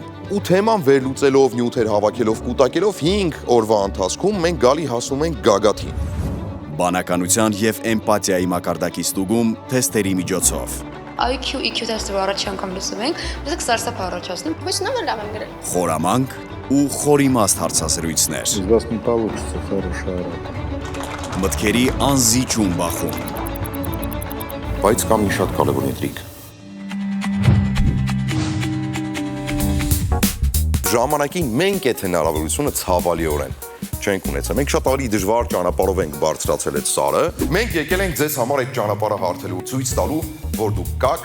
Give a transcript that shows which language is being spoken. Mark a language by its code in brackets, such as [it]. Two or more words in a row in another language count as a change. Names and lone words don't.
[hy] Ու թեման վերլուծելով, նյութեր հավաքելով, կուտակելով 5 օրվա ընթացքում մենք գալի հասնում ենք գագաթին։ Բանականության եւ էմպաթիայի մակարդակի ստուգում թեստերի միջոցով IQ, EQ թեստը առաջի անգամ լսում ենք, մեզ սարսափ առաջացնում, բայց նա լավ են գրել։ Խորամանկ ու խորիմաստ հարցազրույցներ։ [ru] Из вас не получится хорошая работа։ [hy] Մտքերի անզիջում բախում։ Բայց կամ մի շատ կարևոր ինտրիգ։ Ժամանակին մենք այդ հնարավորությունը ցավալիորեն չենք ունեցել։ Մենք շատ ավելի դժվար ճանապարհով ենք բարձրացել այդ սարը։ Մենք եկել ենք ձեզ համար այդ ճանապարհը հարթելու, ցույց տալու, որ դուք կաք,